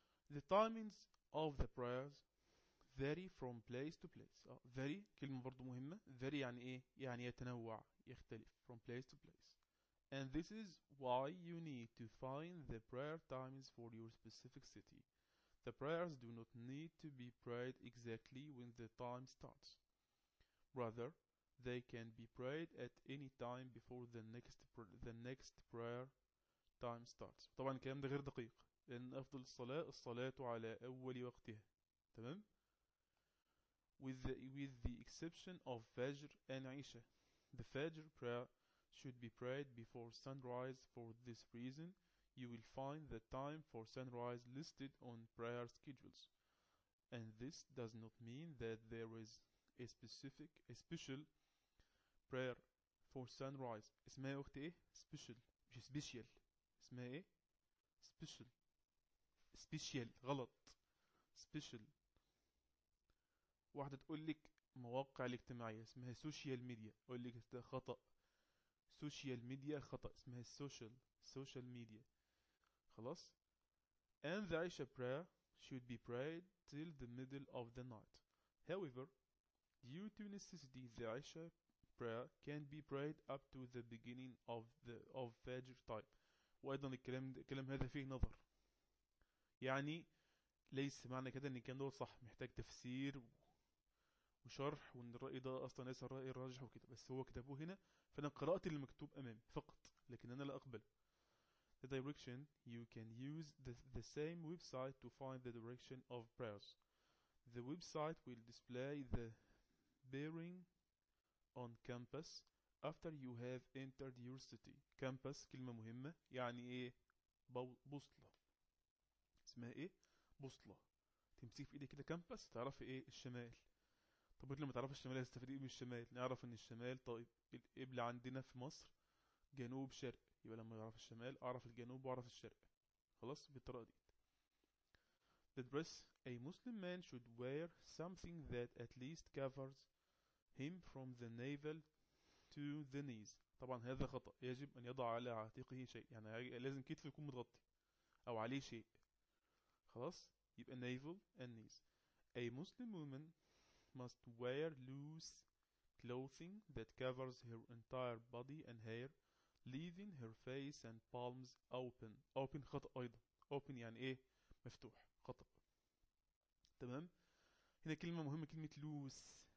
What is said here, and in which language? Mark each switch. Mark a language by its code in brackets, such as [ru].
[en] The timings of the prayers vary from place to place. [ar] vary كلمة برضو مهمة. vary يعني ايه؟ يعني يتنوع، يختلف، [en] from place to place. And this is why you need to find the prayer times for your specific city. The prayers do not need to be prayed exactly when the time starts. Rather, they can be prayed at any time before the next prayer time starts. [ar] طبعا الكلام ده غير دقيق، لأن أفضل الصلاة الصلاة على أول وقتها. [en] تمام؟ With the exception of Fajr and Isha. The Fajr prayer should be prayed before sunrise. For this reason, you will find the time for sunrise listed on prayer schedules. And this does not mean that there is a special prayer for sunrise. [ar] اسمها وقت ايه؟ special، مش special. اسمها ايه؟ special. special غلط، special. واحدة تقول لك مواقع الاجتماعية اسمها social media، اقول لك ده خطأ، social media خطأ، اسمها social media. [en] خلاص. And the Isha prayer should be prayed till the middle of the night. However, due to necessity, the Isha prayer can be prayed up to the beginning of Fajr time. [ar] وأيضا الكلام هذا فيه نظر، يعني ليس معنى كده إن الكلام ده صح، محتاج تفسير وشرح، وإن الرأي ده أصلا ليس الرأي الراجح وكده، بس هو كتبه هنا، فأنا قرأت المكتوب أمامي فقط، لكن أنا لا أقبل. [en] The direction, you can use the same website to find the direction of prayers. The website will display the bearing on campus after you have entered your city. [ar] Campus كلمة مهمة، يعني ايه؟ بوصلة. اسمها ايه؟ بوصلة. تمسك في ايدك كده campus تعرف ايه؟ الشمال. طب لو ما تعرفش الشمال هتستفيد ايه من الشمال؟ نعرف ان الشمال، طيب القبلة عندنا في مصر جنوب شرق، يبقى لما يعرف الشمال اعرف الجنوب واعرف الشرق. خلاص بالطريقه دي. [en] The dress a Muslim man should wear something that at least covers him from the navel to the knees. [ar] طبعا هذا خطأ، يجب ان يضع على عاتقه شيء، يعني لازم كتفه يكون متغطي او عليه شيء. خلاص، يبقى [en] navel and knees. A Muslim woman must wear loose clothing that covers her entire body and hair, leaving her face and palms open. [ar] open خطأ أيضا. open يعني إيه؟ مفتوح، خطأ. تمام؟ هنا كلمة مهمة، كلمة لوس.